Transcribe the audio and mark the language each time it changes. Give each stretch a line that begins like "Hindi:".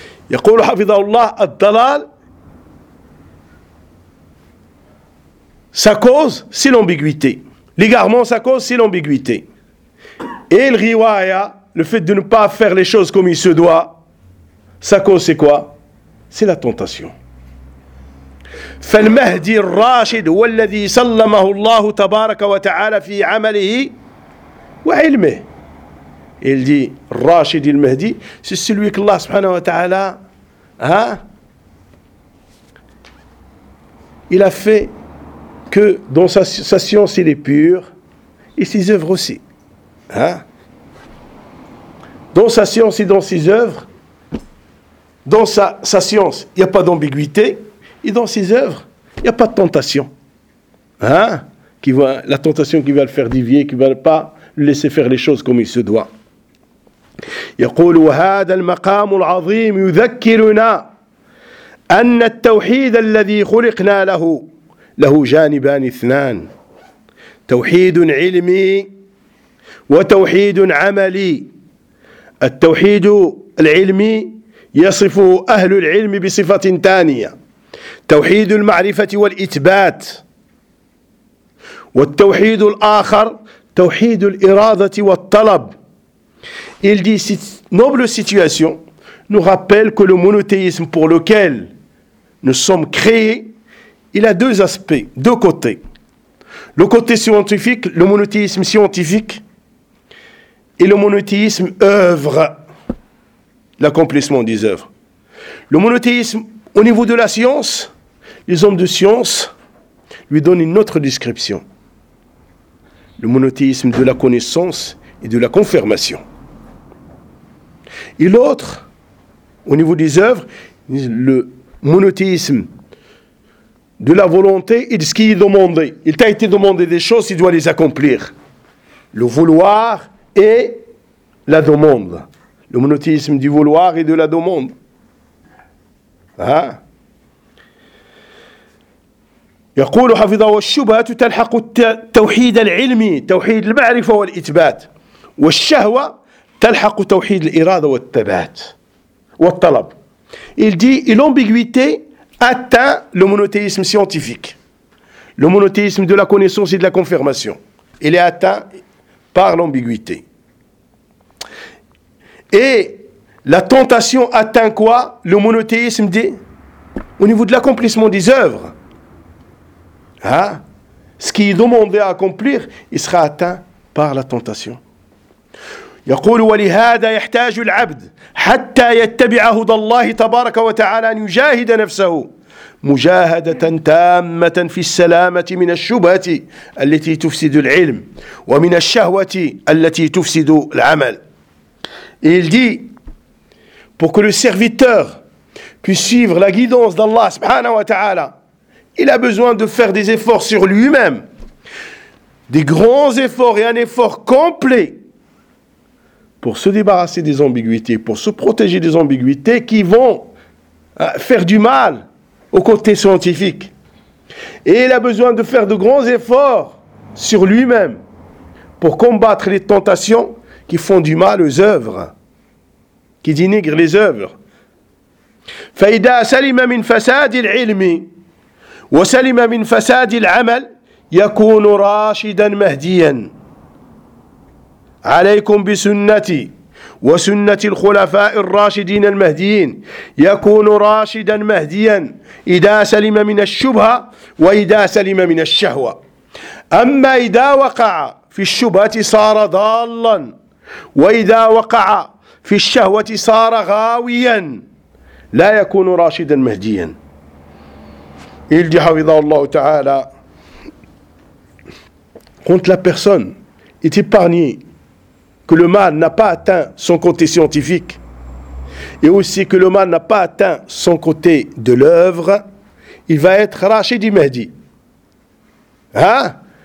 Arabic: Yaqulu hafidhahullah,
French: dalal, sa cause, c'est l'ambiguïté. L'égarement, sa cause, c'est l'ambiguïté. Et le riwaya, le fait de ne pas faire les choses comme il se doit, sa cause, c'est quoi? C'est la tentation.
Arabic: فالمهدي الراشد والذي سلمه الله تبارك وتعالى في عمله وعلمه.
French: Il dit, Rashid al-Mahdi, c'est celui que Allah subhanahu wa ta'ala, hein? Il a fait que dans sa science il est pur et ses œuvres aussi. Hein? Dans sa science et dans ses œuvres, dans sa science, il n'y a pas d'ambiguïté et dans ses œuvres, il n'y a pas de tentation. Hein? Qui va, la tentation qui va le faire divier, qui ne va pas le laisser faire les choses comme il se doit.
Arabic: يقول هذا المقام العظيم يذكرنا أن التوحيد الذي خلقنا له له جانبان اثنان، توحيد علمي وتوحيد عملي. التوحيد العلمي يصفه أهل العلم بصفة ثانية، توحيد المعرفة والإثبات. والتوحيد الآخر توحيد الإرادة والطلب.
French: Il dit cette noble situation nous rappelle que le monothéisme pour lequel nous sommes créés, il a deux aspects, deux côtés. Le côté scientifique, le monothéisme scientifique, et le monothéisme œuvre, l'accomplissement des œuvres. Le monothéisme, au niveau de la science, les hommes de science lui donnent une autre description. Le monothéisme de la connaissance et de la confirmation. Et l'autre, au niveau des œuvres, le monothéisme de la volonté et de ce qui est demandé. Il t'a été demandé des choses, il doit les accomplir. Le vouloir et la demande. Le monothéisme du vouloir et de la demande. Hein?
Arabic: يقول حفظه الشبهات تلحق التوحيد العلمي توحيد المعرفة والإثبات والشهوة تلحق توحيد الإرادة والثبات والطلب.
French: Il dit et l'ambiguïté atteint le monothéisme scientifique, le monothéisme de la connaissance et de la confirmation. Il est atteint par l'ambiguïté. Et la tentation atteint quoi? Le monothéisme dit au niveau de l'accomplissement des œuvres. Hein? Ce qui est demandé à accomplir, il sera atteint par la tentation.
Arabic: يقول ولهادا يحتاج العبد حتى يتبع هدى الله تبارك وتعالى أن يجاهد نفسه مجاهدة تامة في السلامة من الشبهات التي تفسد العلم ومن الشهوة التي تفسد العمل.
French: Il dit pour que le serviteur puisse suivre la guidance d'Allah subhanahu wa ta'ala, il a besoin de faire des efforts sur lui-même, des grands efforts et un effort complet pour se débarrasser des ambiguïtés, pour se protéger des ambiguïtés qui vont faire du mal au côté scientifique. Et il a besoin de faire de grands efforts sur lui-même pour combattre les tentations qui font du mal aux œuvres, qui dénigrent les œuvres.
Arabic: فإذا سلم من فساد العلم وسلم من فساد العمل يكون راشدا مهديا عليكم بسنتي وسنة الخلفاء الراشدين المهديين يكون راشدا مهديا إذا سلم من الشبهة وإذا سلم من الشهوة أما إذا وقع في الشبهة صار ضالا وإذا وقع في الشهوة صار غاويا لا يكون راشدا مهديا.
French: Il dit Havidah Allah Ta'ala, quand la personne est épargnée, que le mal n'a pas atteint son côté scientifique, et aussi que le mal n'a pas atteint son côté de l'œuvre, il va être rachid du Mahdi. Hein?